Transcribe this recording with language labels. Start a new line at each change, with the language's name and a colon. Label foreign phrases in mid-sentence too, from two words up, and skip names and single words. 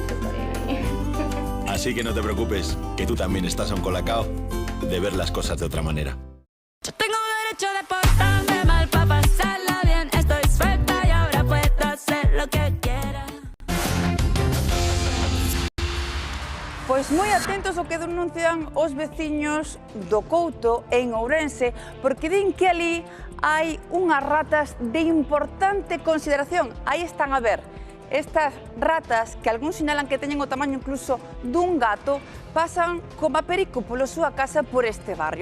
Spanish: Así que no te preocupes, que tú también estás a un Colacao de ver las cosas de otra manera. Yo tengo derecho de portarme mal para pasarla bien. Estoy suelta y ahora puedo hacer lo que quiera.
Galician: Pois moi atentos ao que denuncian os veciños do Couto en Ourense, porque din que ali hai unhas ratas de importante consideración. Aí están a ver. Estas ratas, que algúns sinalan que teñen o tamaño incluso dun gato, pasan como a perico pola súa casa por este barrio.